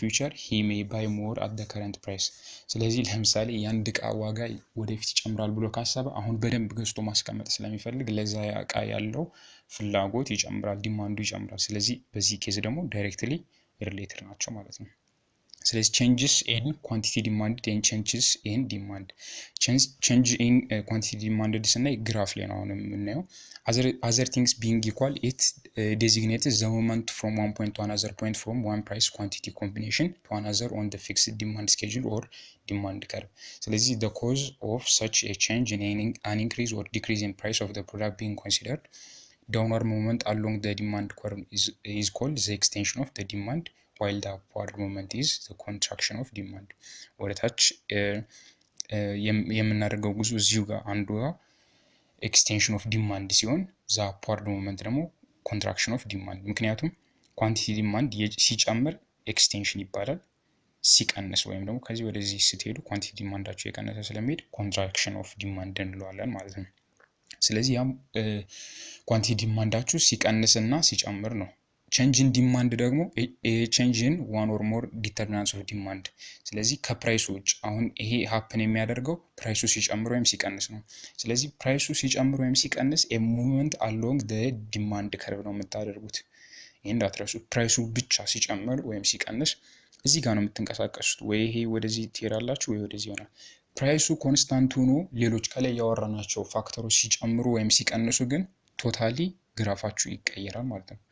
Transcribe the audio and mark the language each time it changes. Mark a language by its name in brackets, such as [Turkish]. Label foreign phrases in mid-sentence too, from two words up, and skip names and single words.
[English] Future he may buy more at the current price። [Amharic] ስለዚህ ለምሳሌ የአንድ እቃ ዋጋ ወደፊት ይጨምራል ብሎ ካሰበ አሁን በደንብ ገዝቶ ማስቀመጥ ስለሚፈልግ ለዛ እቃ ያለው ፍላጎት ይጨምራል፣ ዲማንዱ ይጨምራል። ስለዚህ በዚህ [English] ኬዝ ደግሞ directly related [Amharic] ናቸው ማለት ነው። ስለዚህ [English] changes in quantity demanded and changes in demand። change in quantity demanded [Amharic] ስናይ ግራፍ ላይ ነው አሁን የምናየው። [English] other things being equal it designates the movement from one point to another point from one price quantity combination to another on the fixed demand schedule or demand curve። ስለዚህ the cause of such a change in an increase or decrease in price of the product being considered downward movement along the demand curve is called the extension of the demand while the upward movement is the contraction of demand። ወደታች [Amharic] የምናደርገው ጉዞ እዚሁ ጋር አንዱ ጋር [English] extension of demand [Amharic] ሲሆን [English] the upward movement [Amharic] ደግሞ [English] contraction of demand። [Amharic] ምክንያቱም [English] quantity demand [Amharic] ሲጨምር ኤክስቴንሽን ይባላል፣ ሲቀንስ ወይም ደግሞ ከዚህ ወደዚህ ስትሄዱ ኳንቲቲ ዲማንዳቸው የቀነሰ ስለሚሄድ [English] contraction of demand [Amharic] እንለዋለን ማለት ነው። ስለዚህ ያም ኳንቲቲ ዲማንዳችሁ ሲቀንስና ሲጨምር ነው [English] change in demand [Amharic] ደግሞ [English] change in one or more determinants of demand [Amharic] ስለዚህ ከፕራይሱ ውጭ አሁን ይሄ happen የሚያደርገው ፕራይሱ ሲጨምር ወይም ሲቀንስ ነው ስለዚህ ፕራይሱ ሲጨምር ወይም ሲቀንስ [English] a movement along the demand curve [Amharic] ነው የምታደርጉት ይሄን እንዳትረሱ ፕራይሱ ብቻ ሲጨምር ወይም ሲቀንስ እዚህ ጋር ነው የምትንቀሳቀሱት ወይ ይሄ ወደዚህ ትሄዳላችሁ ወይ ወደዚህ ይሆናል ፕራይሱ ኮንስታንት ሆኖ ሌሎች ከላይ ያወራናቸው ፋክተሮች ሲጨምሩ ወይም ሲቀንሱ ግን ቶታሊ ግራፋችሁ ይቀየራል ማለት ነው